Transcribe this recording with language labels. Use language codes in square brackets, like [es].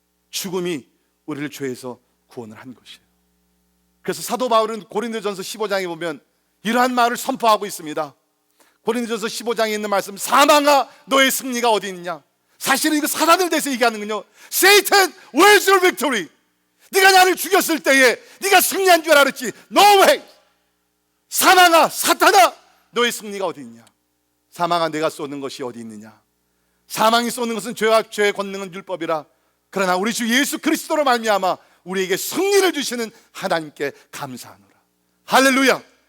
[ko] 죽음이 우리를 죄에서 구원을 한 것이에요. 그래서 사도 바울은 고린도전서 15장에 보면 이러한 말을 선포하고 있습니다. 고린도전서 15장에 있는 말씀, 사망아 너의 승리가 어디 있느냐. 사실은 이거 사단을 대해서 얘기하는군요. [en] Satan, where's your victory? [ko] 네가 나를 죽였을 때에 네가 승리한 줄 알았지. [en] No way. [ko] 사망아, 사탄아, 너의 승리가 어디 있냐. 사망아, 내가 쏘는 것이 어디 있느냐. 사망이 쏘는 것은 죄와 죄의 권능은 율법이라. 그러나 우리 주 예수 그리스도로 말미암아 우리에게 승리를 주시는 하나님께 감사하노라. 할렐루야.